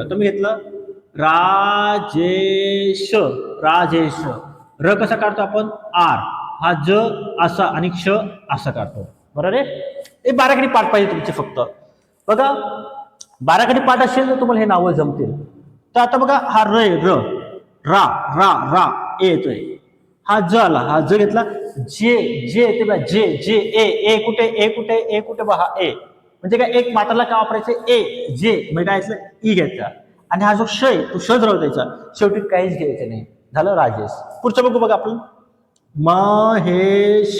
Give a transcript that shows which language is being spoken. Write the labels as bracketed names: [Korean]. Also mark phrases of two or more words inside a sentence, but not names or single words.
[Marathi] आता मी घेतलं राजेश. राजेश. र कसा काढतो आपण आर, हा ज असा आणि क्ष असा काढतो. बरोबर आहे. हे बाराखडी पाठ पाहिजे तुमचे फक्त. बघा बाराखडी पाठ असेल तर तुम्हाला हे नावं जमतील. तर आता बघा हा र आहे, र रा रा रा ए येतोय. हा ज आला, हा ज घेतला. जे जे येते बघा जे जे ए कुठे ए कुठे ए कुठे बघा ए म्हणजे काय एक मात्राला काय वापरायचं ए जे म्हणजे काय ई घ्यायचा आणि हा जो श आहे तो श जवळ द्यायचा. शेवटी काहीच घ्यायचं नाही. झालं राजेश. पुढचं बघू बघा आपण महेश.